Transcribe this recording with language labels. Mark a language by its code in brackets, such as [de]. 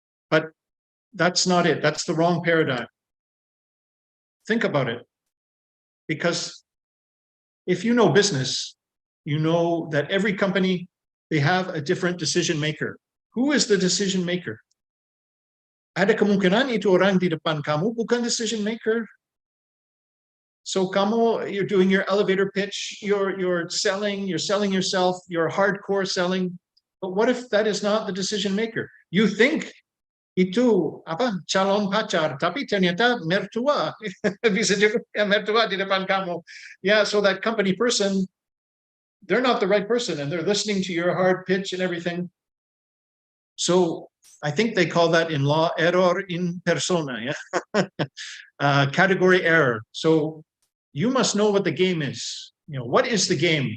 [en] But that's not it. That's the wrong paradigm. Think about it. Because if you know business, you know that every company, they have a different decision maker. Who is the decision maker? [id] Ada kemungkinan itu orang di depan kamu bukan decision maker. [en] So you're doing your elevator pitch, you're selling yourself, you're hardcore selling. But what if that is not the decision maker? You think [id] itu calon pacar, tapi ternyata mertua. Bisa juga mertua di depan kamu. [en] Yeah, so that company person, they're not the right person, and they're listening to your hard pitch and everything. So I think they call that in law error in persona, yeah? Category error. So you must know what the game is. What is the game?